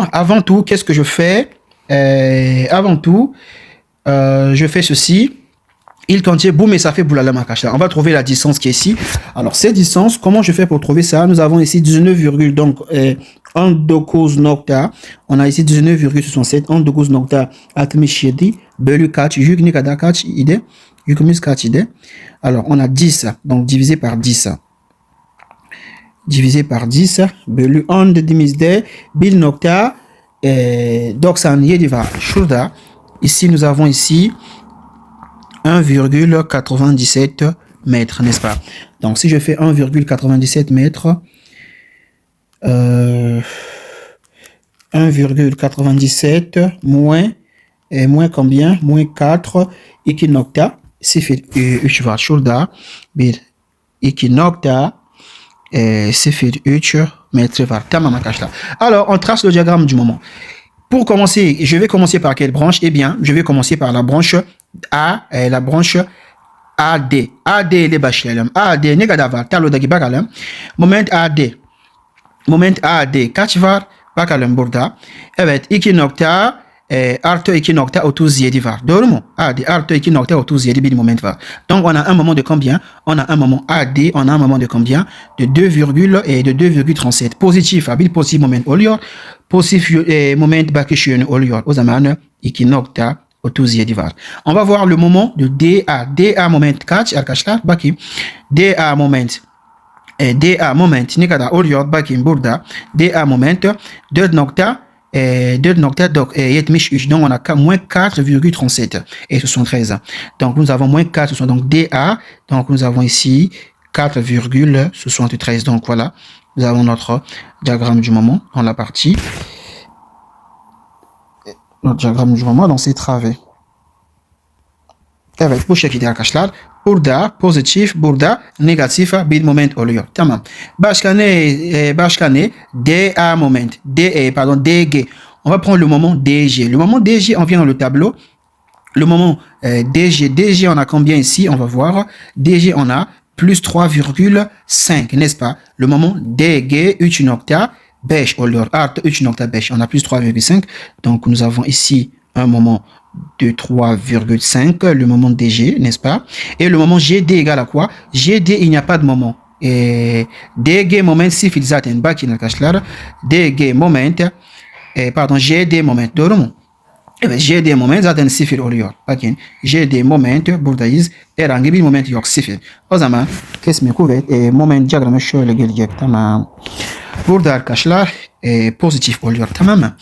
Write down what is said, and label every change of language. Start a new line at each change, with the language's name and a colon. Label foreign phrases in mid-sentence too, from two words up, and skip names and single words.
French: Avant tout, qu'est-ce que je fais? Avant tout, je fais ceci. Il contient boum et ça fait boulala makashla. On va trouver la distance qui est ici. Alors, cette distance, comment je fais pour trouver ça? Nous avons ici 19, donc 19 nokta. On a ici 19,67. 19 nokta 67
Turkish: bölü kaç? Yük ne kadar kaç ide? Yükümüz kaç ide?
French: Alors, on a 10. Donc, divisé par 10. Divisé par 10
Turkish: bölü 10 dediğimizde 1,97 var. Şurada.
French: Ici, nous avons ici 1,97 mètres, n'est-ce pas? Donc, si je fais 1,97 mètres, 1,97 moins combien?
Turkish: Moins 4 2 nokta 0,3 var. Şurada bir 2 nokta 0,3 mètres var. Tamam arkadaşlar.
French: Alors, on trace le diagramme du moment. Pour commencer, je vais commencer par quelle branche? Eh bien, je vais commencer par la branche A, la branche AD.
Turkish: AD ile başlayalım. AD ne kadar var? Tablodaki bakalım. Moment AD. Moment AD kaç var? Bakalım burada. Evet, 2 nokta artı 2,37 var. Doğru mu? AD artı 2,37 bir moment var. Donc, on a un moment de combien? On a un moment AD, on a un moment de combien? De 2,37.
French: Positif,
Turkish: bir pozitif moment oluyor. Pozitif moment bakış yönü oluyor. O zaman 2,37 var.
French: On va voir le moment de DA.
Turkish: DA moment kaç arkadaşlar? Bakayım. DA moment. DA moment ne kadar oluyor? Bakayım burada. DA moment 4,73.
French: Donc, on a moins 4,37 et 73. Donc, nous avons moins 4, donc DA. Donc, nous avons ici 4,73. Donc, voilà. Nous avons notre diagramme du moment dans la partie. Notre diagramme du moment dans ces travées.
Turkish: Evet, bu şekilde arkadaşlar. Burada pozitif, burada negatif bir moment oluyor. Tamam. Başka ne? DA moment. DG.
French: On va prendre le moment DG. Le moment DG, on vient dans le tableau. Le moment DG. DG, on a combien ici? On va voir. DG, on a plus 3,5, n'est-ce pas? Le moment DG 3,5 oluyor.
Turkish: Artı 3,5.
French: On a plus 3,5. Donc, nous avons ici un moment de 3,5, le moment DG, n'est-ce pas? Et le moment GD égale à quoi? GD, il n'y a pas de moment. Et DG moment, si il
Turkish: zaten bakin arkadaşlar. DG moment, GD moment, doğru mu? Evet, GD moment zaten 0 oluyor. Bakın, GD moment buradayız. Herhangi bir moment yok, 0. O zaman kesme kuvvet, moment diyagramı şöyle gelecek, tamam. Burada arkadaşlar pozitif oluyor, tamam mı?